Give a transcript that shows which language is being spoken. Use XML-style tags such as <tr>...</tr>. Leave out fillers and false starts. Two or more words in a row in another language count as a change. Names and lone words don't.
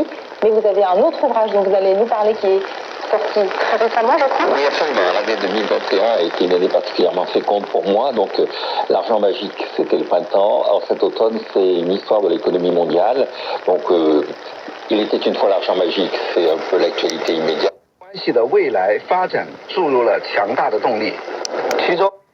<fr>Mais vous avez un autre ouvrage dont vous allez nous parler qui est sorti très récemment, je crois. Oui, absolument. L'année 2021 a été une année particulièrement féconde pour moi. Donc, l'argent magique, c'était le printemps. Alors, cet automne, c'est une histoire de l'économie mondiale. Donc, il était une fois l'argent magique. C'est un peu l'actualité immédiate.</fr> <zh>关系的未来发展注入了强大的动力，其中。</zh>